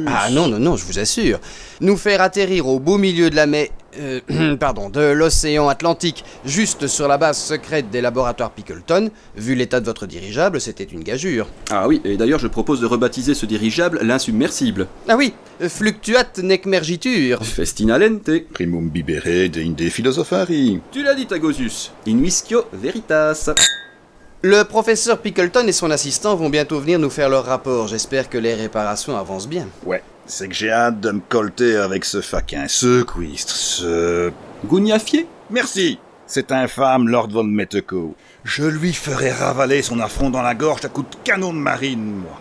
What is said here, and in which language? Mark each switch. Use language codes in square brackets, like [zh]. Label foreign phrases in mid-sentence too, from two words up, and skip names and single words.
[fr] Ah non, je vous assure. Nous faire atterrir au beau milieu de la mer... de l'océan Atlantique, juste sur la base secrète des laboratoires Pickleton, vu l'état de votre dirigeable, c'était une gageure. Ah oui, et d'ailleurs je propose de rebaptiser ce dirigeable l'insubmersible. Ah oui, [la] fluctuat nec mergitur. Festina lente. Primum bibere deinde philosophari. [fr] Tu l'as dit, [la] Tagosus. In viscio veritas. [fr] Le professeur Pickleton et son assistant vont bientôt venir nous faire leur rapport. J'espère que les réparations avancent bien. Ouais, c'est que j'ai hâte de me colter avec ce faquin, ce cuistre, ce... Gougnafier? Merci, cet infâme Lord von Metteco. Je lui ferai ravaler son affront dans la gorge à coups de canon de marine, moi.